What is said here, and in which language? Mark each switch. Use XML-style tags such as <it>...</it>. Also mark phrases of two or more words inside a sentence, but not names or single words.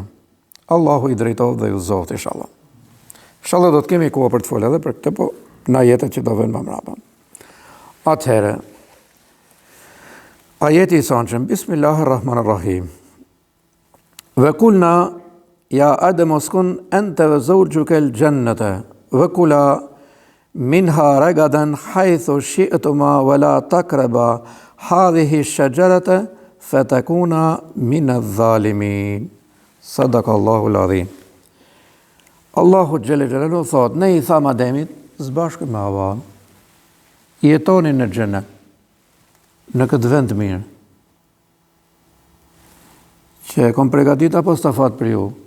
<sq>Allahu I drejtohet dhe ju zoftë inshallah. Inshallah do të kemi kohë për të folur edhe për këtë, po na jetët që do vënë më mbrapa. Atëherë, ajeti I sonshëm, Bismillahirrahmanirrahim.</sq> <ar>وقلنا يا آدم اسكن أنت وزوجك الجنة وكلا منها رغدا حيث شئتما ولا تقربا هذه الشجرة فتكونا من الظالمين. صدق الله العظيم.</ar> <sq>Allahu</sq> <ar>جل جلاله</ar> <sq>thot, ne I tham Ademit, zbashku me Havan, jetoni në xhenet, në këtë vend të mirë, që e kom përgatit apostafat për ju.</sq>